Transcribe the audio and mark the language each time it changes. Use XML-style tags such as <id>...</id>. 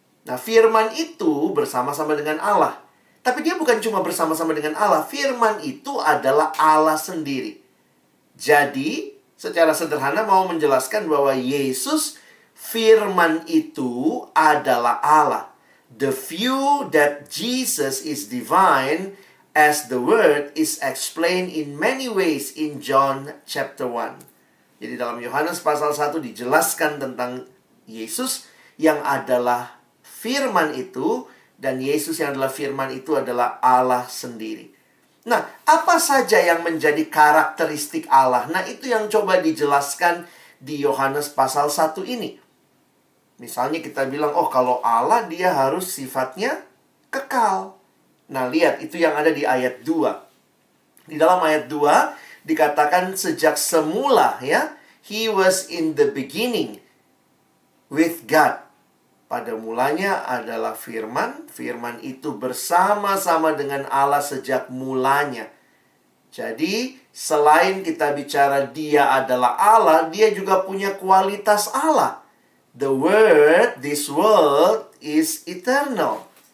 <id>Nah, firman itu bersama-sama dengan Allah. Tapi dia bukan cuma bersama-sama dengan Allah. Firman itu adalah Allah sendiri. Jadi, secara sederhana mau menjelaskan bahwa Yesus, firman itu adalah Allah.</id> <en>The view that Jesus is divine as the Word is explained in many ways in John chapter 1.</en> <id>Jadi dalam Yohanes pasal 1 dijelaskan tentang Yesus yang adalah firman itu, dan Yesus yang adalah firman itu adalah Allah sendiri. Nah, apa saja yang menjadi karakteristik Allah? Nah, itu yang coba dijelaskan di Yohanes pasal 1 ini. Misalnya kita bilang, oh kalau Allah dia harus sifatnya kekal. Nah, lihat itu yang ada di ayat 2. Di dalam ayat 2 dikatakan sejak semula, ya.</id> <en>He was in the beginning with God.</en> <id>Pada mulanya adalah firman. Firman itu bersama-sama dengan Allah sejak mulanya. Jadi, selain kita bicara dia adalah Allah, dia juga punya kualitas Allah.</id> <en>The Word, this world, is eternal.</en>